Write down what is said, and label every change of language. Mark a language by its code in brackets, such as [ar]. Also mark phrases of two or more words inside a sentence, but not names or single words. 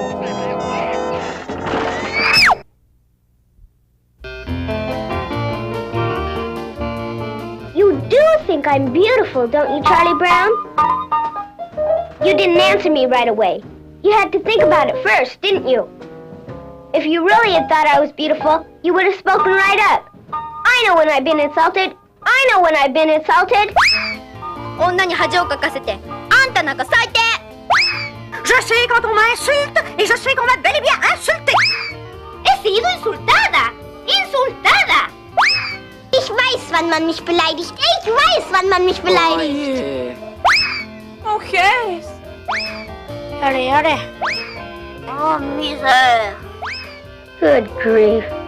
[en] You do think I'm beautiful, don't you, Charlie Brown? You didn't answer me right away. You had to think about it first, didn't you? If you really had thought I was beautiful, you would have spoken right up. I know when I've been insulted. I know when I've been insulted. [ja] 女に恥をかかせて、あんたなんか最低。 [fr] Je suis quand on m'insulte et je suis qu'on m'a bel et bien insulté. [es] He sido insultada. Insultada. [de] Ich weiß, wann man mich beleidigt. Ich weiß, wann man mich beleidigt. [en] Okay. [fr] Yare. Oh, misère. [en] Good grief.